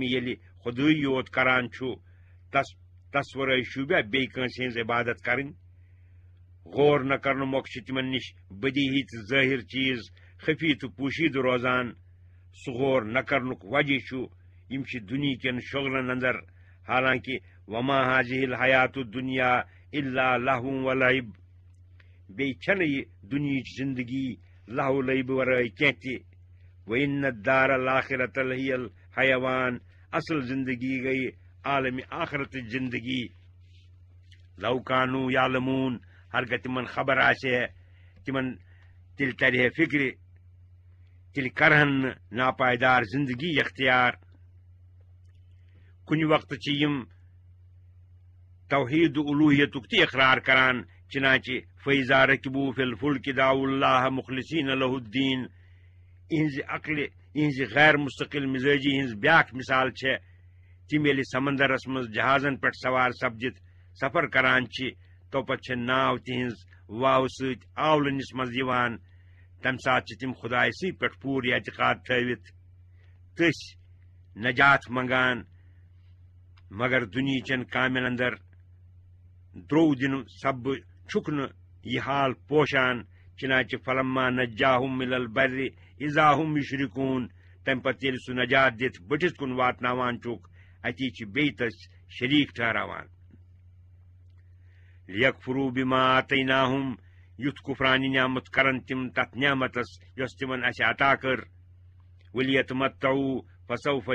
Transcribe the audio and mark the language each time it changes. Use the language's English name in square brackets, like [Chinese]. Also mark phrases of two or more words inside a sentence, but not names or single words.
[Kashmiri] ییٚلہِ خۄدٕے یوت کران چھُ تس ورٲے شوٗبیا بیٚیہِ کٲنٛسہِ ہٕنٛز عبادت کرٕنۍ غور نہ کرنہٕ مۄکھ چھِ تِمن نِش بدیہی تہٕ ظٲہِر چیٖز خفی تہٕ پوشیٖدٕ روزان سُہ غور نہ کرنُک وجہ چھُ یِم چھِ دُنہیٖکٮ۪ن شۄغلن اندر حالانکہِ [Arabic] وما هذه الحیات الدنیا الا لہو ولعب [Kashmiri] بیٚیہِ چھنہٕ یہِ دُنہِچ زندگی لہو لعبہٕ ورٲے کینٛہہ تہِ [Arabic] وَإِنَّ الدَّارَ الْآخِرَةَ لَهِيَ الْحَيَوان [Kashmiri] اصل زندگی گٔیہِ عالمِ آخرتٕچ زندگی [Arabic] لو کانوٗ یعلموٗن [Kashmiri] ہرگاہ تِمن خبر آسہِ ہے تِمن تیٚلہِ ترِ ہے فِکرِ تیٚلہِ کرہن نہٕ ناپایدار زندگی اختیار کُنہِ وقتہٕ چھِ یِم توحید الوٗہیتُک تہِ اقرار کران چنانچہِ [Arabic] فَإِذَا رَكِبُوا فِي الْفُلْكِ دَعَوُا اللَّهَ مُخْلِصِينَ لَهُ الدِّينَ [Kashmiri] یِہنزِ عقلہِ یِہنزِ غیر مستقل مزاجی ہٕنٛز بیٛاکھ مثال چھےٚ تِم ییٚلہِ سمندرس منٛز جہازن پٮ۪ٹھ سوار سپدِتھ سفر کران چھِ توپت چھےٚ ناو تِہنٛز واوٕ سۭتۍ آولٕنِس منٛز یِوان تمہِ ساتہٕ چھِ تِم خۄدایہِ سٕے پٮ۪ٹھ پوٗرٕ اعتقاد تھٲوِتھ تٔسۍ نجات منگان مگر دُنہیٖچٮ۪ن کامٮ۪ن اندر درٛوٚو دِنہٕ سببہٕ چھُکھ نہٕ یہِ حال پوشان چنانچہِ [Arabic] فلما نجاہُم اِلى البرِ اذا ہُم یُشرکوٗن [Kashmiri] تمہِ پتہٕ ییٚلہِ سُہ نجات دِتھ بٔٹھِس کُن واتناوان چھُکھ اتی چھِ بیٚیہِ تٔسۍ شریٖک ٹھہراوان [Arabic] لیکفروٗ بِما آتَیناہُم [Kashmiri] یُتھ کُفرانہِ نعمت کرن تِم تتھ نعمتس یۄس تِمن اسہِ عطا کٔر [Arabic] وَلْیَتَمَتَّعوٗ فَسَوْفَ